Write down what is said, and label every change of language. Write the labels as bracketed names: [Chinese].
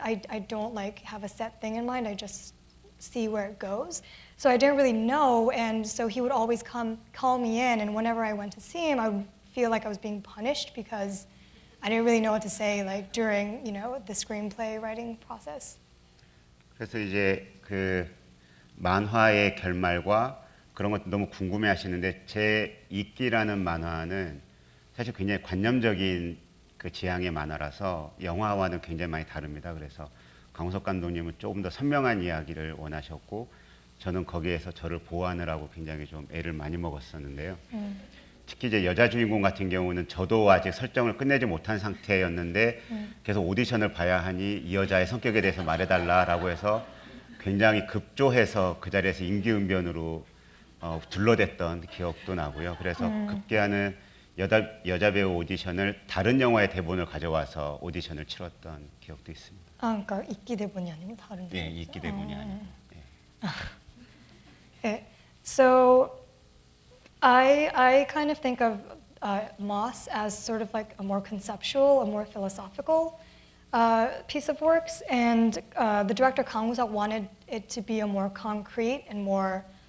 [English] I don't like have a set thing in mind. I just see where it goes. So I didn't really know, and so he would always call me in, and whenever I went to see him, I would feel like I was being punished because I didn't really know what to say like during the screenplay writing process. [Korean] 그래서 이제 그 만화의 결말과 그런 것도 너무 궁금해하시는데 제 이끼라는 만화는 사실 굉장히 관념적인 그 지향의 만화라서 영화와는 굉장히 많이 다릅니다. 그래서 강우석 감독님은 조금 더 선명한 이야기를 원하셨고 저는 거기에서 저를 보호하느라고 굉장히 좀 애를 많이 먹었었는데요. 특히 이제 여자 주인공 같은 경우는 저도 아직 설정을 끝내지 못한 상태였는데 계속 오디션을 봐야 하니 이 여자의 성격에 대해서 말해달라라고 해서 굉장히 급조해서 그 자리에서 임기응변으로 둘러댔던 기억도 나고요. 그래서 급기야는 여자 배우 오디션을 다른 영화의 대본을 가져와서 오디션을 치렀던 기억도 있습니다. 아, 그러니까 이끼 대본이 아니고 다른 대본. 네, 이끼 대본이 아니고. [English] Okay. So I kind of think of Moss as sort of like a more conceptual, a more philosophical piece of works, and the director Kang Woo-suk wanted it to be a more concrete and more.